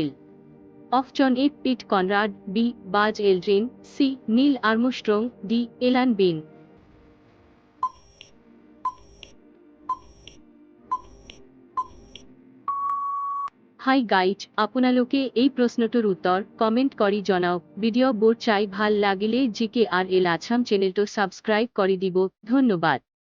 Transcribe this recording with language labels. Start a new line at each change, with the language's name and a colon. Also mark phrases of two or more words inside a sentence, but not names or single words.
Assamese: অপশন এ পিট কনরাড, বি বাজ এলড্রিন, সি নীল আর্মস্ট্রং, ডি এলান বিন।
English: Hi guys,
Assamese: আপোনালোকে এই প্রশ্নটোর উত্তর কমেন্ট করি জনাও। ভিডিও বোর চাই ভাল লাগিলে জিকে আর এল আছাম চ্যানেলটো সাবস্ক্রাইব করি দিব। ধন্যবাদ।